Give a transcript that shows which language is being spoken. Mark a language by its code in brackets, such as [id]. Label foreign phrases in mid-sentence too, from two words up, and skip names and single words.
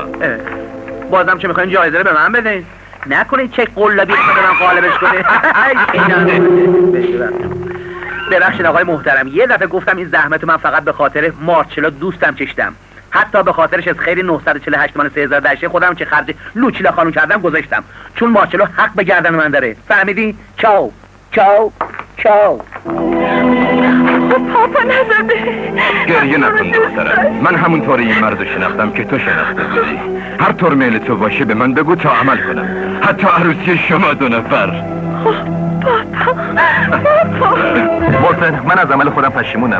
[fa] بازم چه میخواین جایزه رو به من بدین؟ نکنه چک قلابی خودم قالبش کنه. ببخشید آقای محترم، یه دفعه گفتم این زحمت من فقط به خاطر مارچلا دوستم کشیدم. حتی به خاطرش از خیر 948 تومن 3018 خودم چه خرج لوچیلا خانم کردم گذاشتم، چون مارچلو حق به گردن من داره. [it] فهمیدی؟ ciao ciao ciao. [fa] پاپا نزده. گریه نکن دخترم، من همونطوری این مرد رو شناختم که تو شناخته بودی. هر طور میل تو باشه به من بگو تا عمل کنم، حتی عروسی شما 2 نفر. محسن، من از عمل خودم پشیمونم.